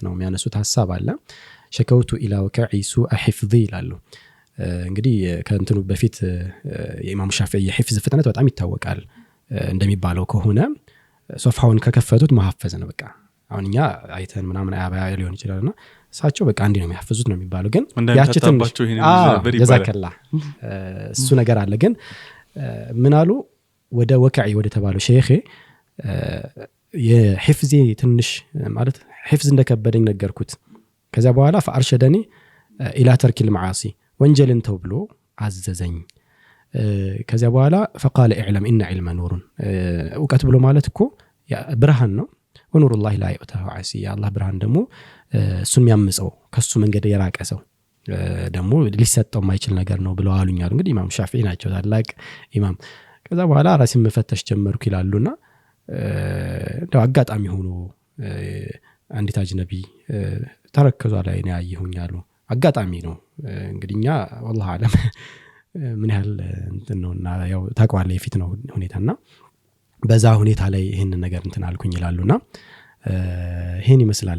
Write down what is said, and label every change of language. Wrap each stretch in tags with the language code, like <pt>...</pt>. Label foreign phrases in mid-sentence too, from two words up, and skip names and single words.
<am>ነው የሚያነሱት ሐሳብ አለ።</am> <ar>شكوت إلى وكيع سوء حفظي</ar> <am>ይላሉ። እንግዲህ ከእንትኑ በፊት የኢማሙ ሻፊዒ የሒፍዝ ፍጥነት በጣም ይታወቃል። እንደሚባለው ከሆነ ሶፋውን ከከፈቱት መሐፈዝ ነው በቃ። አሁን እኛ አይተን ምናምን አያባያ ሊሆን ይችላልና እሳቸው በቃ አንዲ ነው የሚያፈዙት ነው የሚባለው። ግን ያችተን ጀዛከላ እሱ ነገር አለ። ግን ምን አሉ ወደ ወከዒ ወደ ተባለው ሼኽ የሒፍዚ ትንሽ ማለት ሒፍዝ እንደከበደኝ ነገርኩት። ከዛ በኋላ</am> <ar>فأرشدني إلى ترك المعاصي</ar> <am>ወንጀልን ተው ብሎ አዘዘኝ። ከዛ በኋላ</am> <ar>فقال اعلم ان علم نور</ar> <am>እውቀት ብሎ ማለት እኮ ብርሃን ነው።</am> <ar>ونور الله لا يؤتاه عاصي</ar> <am>አላህ ብርሃን ደግሞ እሱን የሚያምፀው ከሱ መንገድ የራቀ ሰው ደግሞ ሊሰጠው የማይችል ነገር ነው ብለው አሉኛል። እንግዲህ ኢማም ሻፊዒ ናቸው ታላቅ ኢማም። ከዛ በኋላ ራሴን መፈተሽ ጀመርኩ ይላሉና እንደው አጋጣሚ ሆኖ አንዲት አጅነቢ ተረከዟ ላይ ነው ያየሁኛሉ። አጋጣሚ ነው እንግዲህኛ والله አለም ምን ያህል እንትን ነውና ያው ታቋለ የፊት ነው ሁኔታና በዛ ሁኔታ ላይ ይሄን ነገር እንትን አልኩኝ ይላሉና ይሄን ይመስላል።</am>